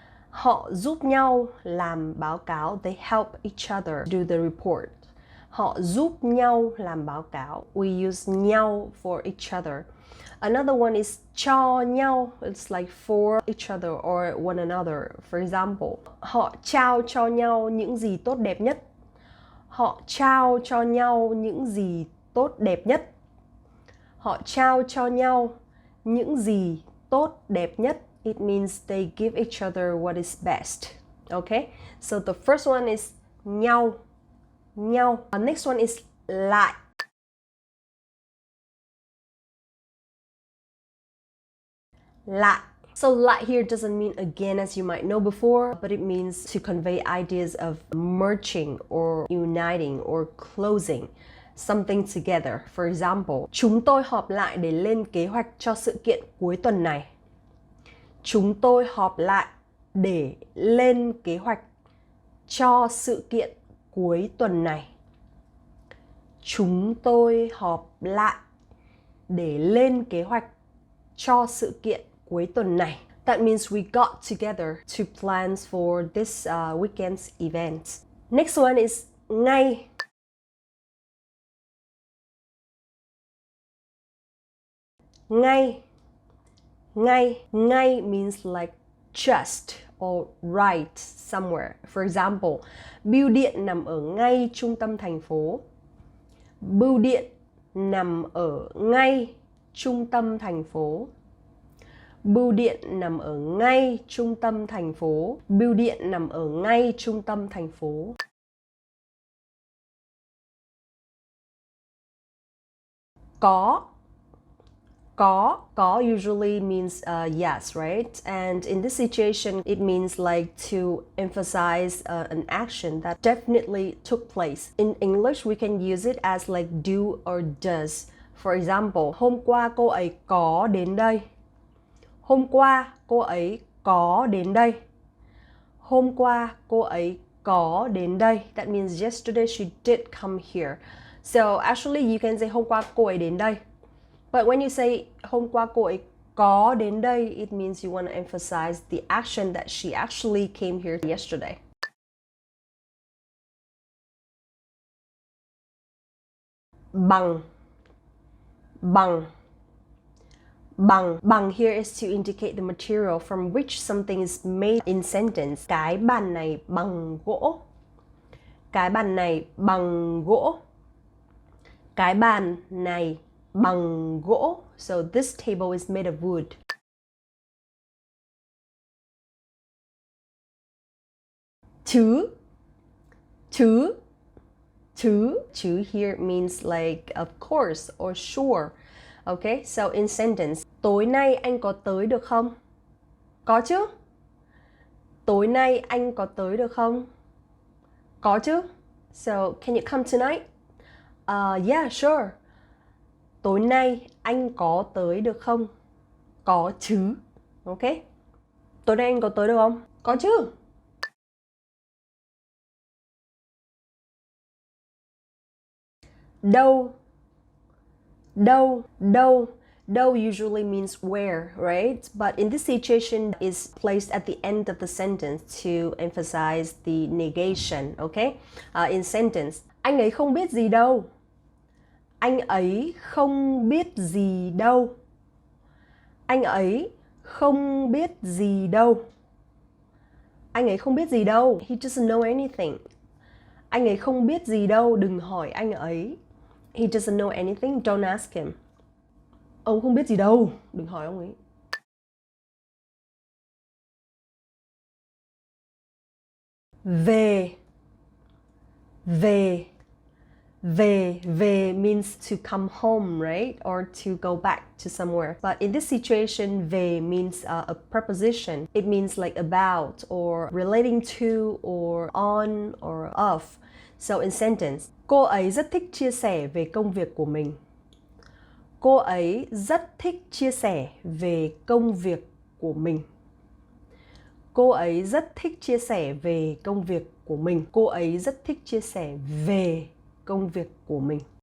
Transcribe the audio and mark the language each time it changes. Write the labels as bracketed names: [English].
[Vietnamese] Họ giúp nhau làm báo cáo. [English] They help each other do the report. [Vietnamese] Họ giúp nhau làm báo cáo. [English] We use nhau for each other. Another one is cho nhau. It's like for each other or one another. For example, [Vietnamese] họ trao cho nhau những gì tốt đẹp nhất. Họ trao cho nhau những gì tốt đẹp nhất. Họ trao cho nhau những gì tốt đẹp nhất. [English] It means they give each other what is best. Okay? So the first one is nhau. Nhau. Next one is lại. [Vietnamese] Lại. [English] So lại here doesn't mean again as you might know before, but it means to convey ideas of merging or uniting or closing something together. For example, [Vietnamese] chúng tôi họp lại để lên kế hoạch cho sự kiện cuối tuần này. Chúng tôi họp lại để lên kế hoạch cho sự kiện cuối tuần này. Chúng tôi họp lại để lên kế hoạch cho sự kiện cuối tuần này. [English] That means we got together to plan for this weekend's event. Next one is ngay. Ngay. Ngay. Ngay means like just or right somewhere. For example, [Vietnamese] bưu điện nằm ở ngay trung tâm thành phố. Bưu điện nằm ở ngay trung tâm thành phố. Bưu điện nằm ở ngay trung tâm thành phố. Bưu điện nằm ở ngay trung tâm thành phố. Có. [English] Có usually means yes, right? And in this situation, it means like to emphasize an action that definitely took place. In English, we can use it as like do or does. For example, [Vietnamese] hôm qua cô ấy có đến đây. Hôm qua cô ấy có đến đây. Hôm qua cô ấy có đến đây. [English] That means yesterday she did come here. So actually you can say [Vietnamese] hôm qua cô ấy đến đây. [English] But when you say [Vietnamese] hôm qua cô ấy có đến đây, [English] it means you want to emphasize the action that she actually came here yesterday. [Vietnamese] Bằng. Bằng. Bằng. [English] Bằng here is to indicate the material from which something is made in sentence. [Vietnamese] Cái bàn này bằng gỗ. Cái bàn này bằng gỗ. Cái bàn này bằng gỗ. [English] So this table is made of wood. [Vietnamese] Thứ. Thứ. Thứ. [English] Thứ here means like of course or sure. Okay, so in sentence, [Vietnamese] tối nay anh có tới được không? Có chứ. Tối nay anh có tới được không? Có chứ. [English] So, can you come tonight? Yeah, sure. [Vietnamese] Tối nay anh có tới được không? Có chứ. Okay. Tối nay anh có tới được không? Có chứ. Đâu. Đâu. Đâu. [English] Đâu usually means where, right? But in this situation is placed at the end of the sentence to emphasize the negation, okay? In sentence, [Vietnamese] anh ấy không biết gì đâu. Anh ấy không biết gì đâu. Anh ấy không biết gì đâu. Anh ấy không biết gì đâu. [English] He doesn't know anything. [Vietnamese] Anh ấy không biết gì đâu, đừng hỏi anh ấy. [English] He doesn't know anything, don't ask him. [Vietnamese] Ông không biết gì đâu, đừng hỏi ông ấy. Về. Về. Về. [English] Về means to come home, right? Or to go back to somewhere. But in this situation, về means a preposition. It means like about or relating to or on or of. So in sentence, [Vietnamese] cô ấy rất thích chia sẻ về công việc của mình. Cô ấy rất thích chia sẻ về công việc của mình. Cô ấy rất thích chia sẻ về công việc của mình. Cô ấy rất thích chia sẻ về công việc của mình.